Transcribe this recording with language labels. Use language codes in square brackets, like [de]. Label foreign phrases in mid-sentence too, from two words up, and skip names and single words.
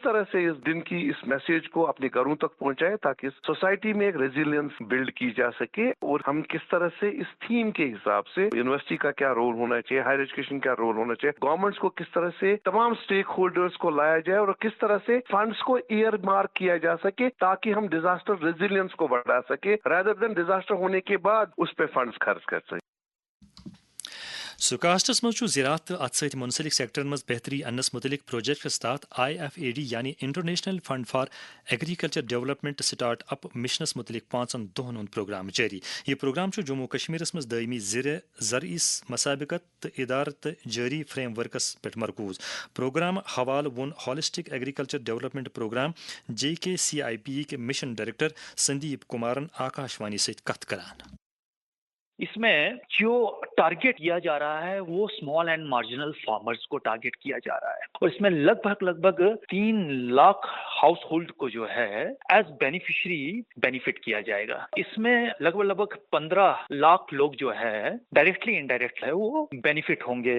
[ur] طرح سے اس دن کی اس میسج کو اپنے گھروں تک پہنچائے تاکہ سوسائٹی میں ایک [en] resilience build [ur] کی جا سکے اور ہم کس طرح سے اس تھیم کے حساب سے یونیورسٹی کا کیا رول ہونا چاہیے، [en] higher education [ur] کا رول ہونا چاہیے، گورنمنٹس کو کس طرح سے تمام اسٹیک ہولڈرز کو لایا جائے اور کس طرح سے فنڈس کو ایئر مارک کیا جا سکے تاکہ ہم [en] disaster resilience [ur] کو بڑھا سکے [en] rather than disaster [ur] ہونے کے بعد اس پہ فنڈس خرچ کر سکے۔ [ks] سکاسٹس مز زراعت تو ات ست منسلک سیکٹرن مز بہتری انس متعلق پروجیکٹس تحت IFAD یعنی انٹرنیشنل فنڈ فار ایگریکلچر ڈیولپمنٹ سٹارٹ اپ مشنس متعلق 5 دہن ہند پروگرام جاری۔ یہ پروگرام جموں کشمیرس مز دائمی زرعی مسابقت تو ادارت جاری فریم ورکس پہ مرکوز۔ پروگرام حوالہ وون ہالسٹک ایگریکلچر ڈیولپمنٹ پروگرام JKCIP کے [en] mission director [ks] سندیپ کمارن آکاشوانی ست کت کران۔ [ur] اس میں جو ٹارگیٹ کیا جا رہا ہے وہ [en] small and marginal farmers [ur] کو ٹارگیٹ کیا جا رہا ہے اور اس میں لگ بھگ 3 لاکھ ہاؤس ہولڈ کو جو ہے [en] as beneficiary [ur] بینیفٹ کیا جائے گا۔ اس میں لگ بھگ 15 لاکھ لوگ جو ہے [en] directly indirect [ur] ہے وہ بینیفٹ ہوں گے۔